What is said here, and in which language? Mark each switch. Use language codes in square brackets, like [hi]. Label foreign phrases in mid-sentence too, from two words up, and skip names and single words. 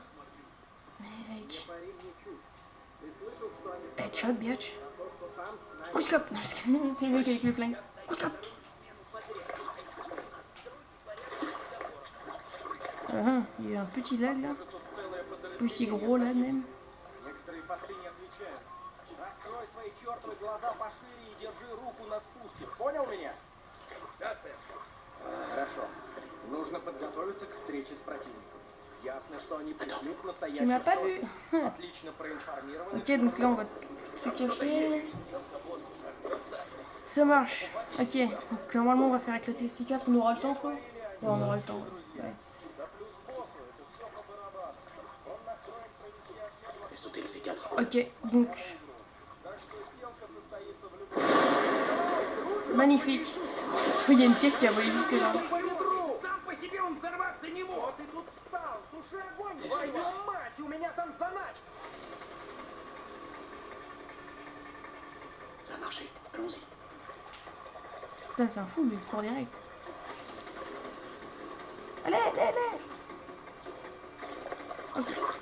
[en] Mec. Headshot, bitch. [fr] Couche-cop. T'es le mec avec le flingue. Couche-cop. Il y a eu un petit lag là. Petit gros là même. [ru] Некоторые посты не отвечают. Раскрой свои чертовы глаза пошире и держи руку на спуске. Понял меня? Да, сэр. Хорошо. Нужно подготовиться к встрече с противником. Ясно, что они пришли к [fr] Tu [ru] настоящему [fr] m'as pas vu. [ru] сроку. Отлично проинформированы. [fr] Ok, donc là on va se cacher. Ça marche. Ok, donc normalement on va faire éclater le C4. On aura le temps, quoi. Ouais, on aura le temps. Ouais. Fais sauter le C4. Ok, donc. Magnifique. Oui, il y a une pièce qui a volé jusque là. [ru] Сам по себе он взорваться не мог. Вот ты тут встал. Туши огонь. Твою мать, у меня там заначка. [fr] Ça a marché. Allons-y. Putain, c'est un fou, lui, il court direct. Allez, allez, allez. Ok.